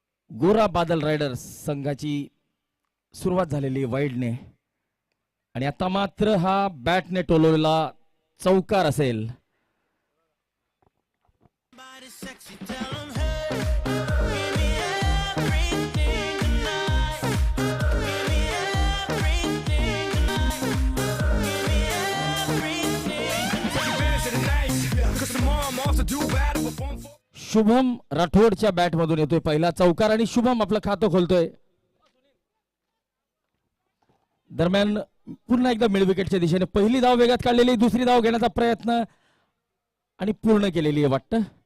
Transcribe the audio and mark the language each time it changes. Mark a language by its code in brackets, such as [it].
[mr] गोरा बादल रायडर्स संघाची सुरुवात झालेली वाईडने आणि आता मात्र हा बॅटने टोलवलेला चौकार असेल. [en] Body sexy, tell 'em, hey, give me everything tonight. Give me everything tonight. Give me everything tonight. [mr] Shubham राठोडच्या bat मधून येतोय पहिला चौकार आणि शुभम आपलं खातं खोलतोय. दरम्यान पुन्हा एकदा मिड विकेटच्या दिशेने पहिली धाव वेगात काढलेली, दुसरी धाव घेण्याचा प्रयत्न आणि पूर्ण केलेली आहे वाटतं.